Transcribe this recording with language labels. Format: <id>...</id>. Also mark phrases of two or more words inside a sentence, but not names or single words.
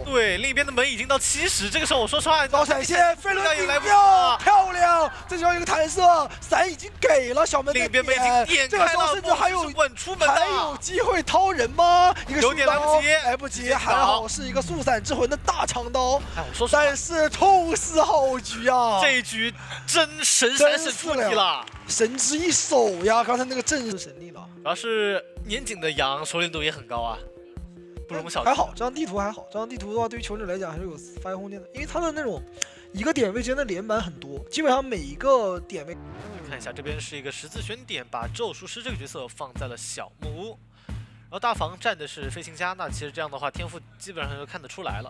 <zh>對，另一邊的門已經到70，這個時候我說實話，刀閃現，飛輪頂掉，漂亮！這就要一個彈射，傘已經給了，小門在點，這個時候甚至還有機會掏人嗎？一個豎刀，來不及，還好是一個速閃之魂的大長刀，但是痛失好局啊！這一局真神闪神出題了，神之一手呀！剛才那個阵是神力了，主要是年景的羊熟練度也很高啊，不容小覷。還好，這張地圖還好，這張地圖的話，對於求者來講還是有發揮空間的，因為它的那種一個點位之間的連板很多，基本上每一個點位。看一下，這邊是一個十字旋點，把咒術師這個角色放在了小木屋，然後大房站的是飛行家，那其實這樣的話天賦基本上就看得出來了。</zh>